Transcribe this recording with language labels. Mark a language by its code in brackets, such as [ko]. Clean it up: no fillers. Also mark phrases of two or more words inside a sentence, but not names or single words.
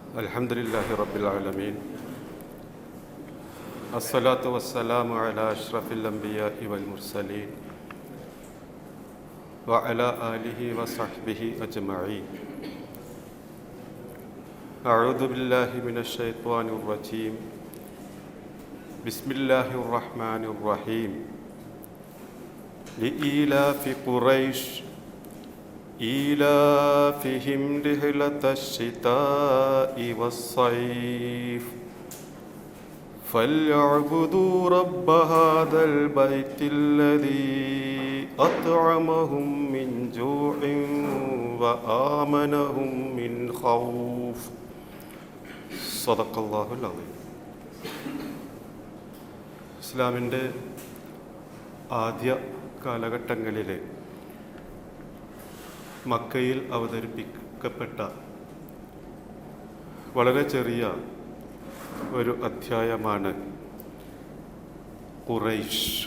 [ar] الحمد لله رب العالمين الصلاة والسلام على أشرف الأنبياء والمرسلين وعلى آله وصحبه أجمعين. أعوذ بالله من الشيطان الرجيم. بسم الله الرحمن الرحيم. لإيلاف قريش إيلافهم رحلة الشتاء والصيف فليعبدوا رب هذا البيت الذي أطعمهم من جوع وآمنهم من خوف صدق الله العظيم. [ml] ഇസ്ലാമിൻ്റെ ആദ്യ കാലഘട്ടങ്ങളിലെ മക്കയിൽ അവതരിപ്പിക്കപ്പെട്ട വളരെ ചെറിയ ഒരു അധ്യായമാണ് ഖുറൈശ്.